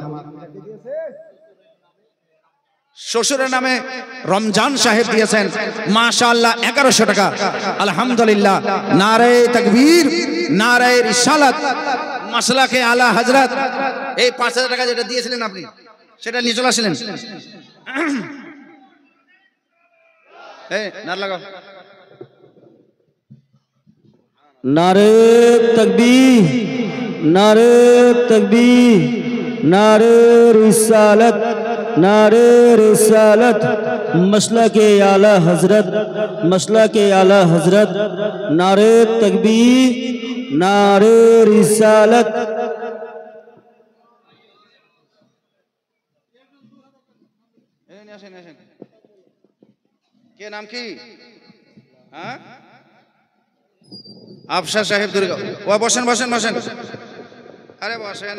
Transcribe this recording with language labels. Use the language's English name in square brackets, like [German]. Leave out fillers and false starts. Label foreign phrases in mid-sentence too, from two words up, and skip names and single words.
[Bangla] শ্বশুরের নামে রমজান সাহেব দিয়েছেন, মাশাআল্লাহ 1100 টাকা। আলহামদুলিল্লাহ, [Urdu] نعرۂ تکبیر، نعرۂ رسالت، مسلک اعلیٰ حضرت. [Bangla] এই 5000 টাকা যেটা দিয়েছিলেন আপনি, সেটা নিয়ে চলে আসলেন। এই নার লাগাও। [Urdu] نعرۂ تکبیر، نعرۂ تکبیر، نعرۂ رسالت، نعرۂ رسالت، مسلک اعلیٰ حضرت، مسلک اعلیٰ حضرت، نعرۂ تکبیر، نعرۂ رسالت. [Bangla] কে নাম কি? হ্যাঁ, আফসার সাহেব দুর্গা। ও বসেন বসেন বসেন, আরে বসেন।